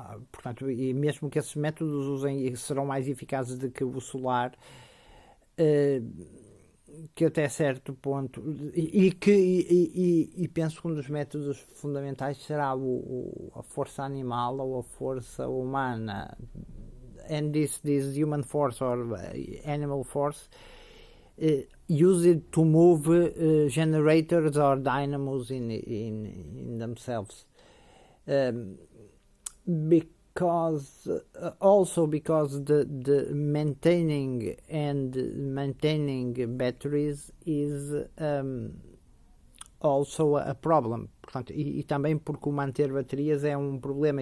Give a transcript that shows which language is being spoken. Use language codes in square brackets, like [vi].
[pt] Portanto, e mesmo que esses métodos usem, serão mais eficazes do que o solar, que até certo ponto, e penso que um dos métodos fundamentais será a força animal ou a força humana, [en] and this human force or animal force used to move generators or dynamos in themselves. Because the maintaining batteries is also a problem. [pt] portanto, e também porque o manter baterias é um problema.